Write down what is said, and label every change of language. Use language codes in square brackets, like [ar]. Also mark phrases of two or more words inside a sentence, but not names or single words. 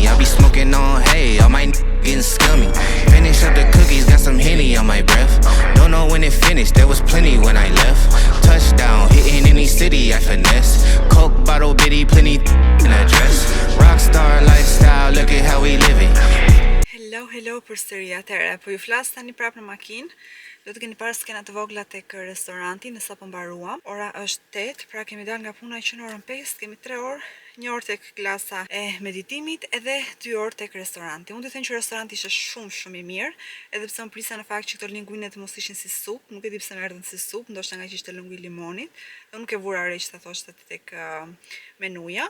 [en] I be smoking on hay, all my getting scummy. Finish up the cookies, got some Henny on my breath. Don't know when it finished, there was plenty when I left. Touchdown, hitting any city I finesse. Coke bottle bitty, plenty in a dress. Rockstar lifestyle, look at how we living. [sq] Hello përsëri. Atëherë, po ju flas tani prapë në makinë. Do të keni parë skena të vogla tek restoranti, në sapo mbaruam. Ora është 8, pra kemi dalë nga puna që në orën 5, kemi 3 orë. 1 orë tek klasa e meditimit edhe 2 orë tek restoranti. Unë të them që restoranti ishte shumë i mirë, edhe pse më prisa në fakt që këto linguine të mos ishin si supë, nuk e di pse më erdhën si supë, ndoshta nga që ishte lëngu i limonit, dhe nuk e vura re që ta thoshte tek menuja.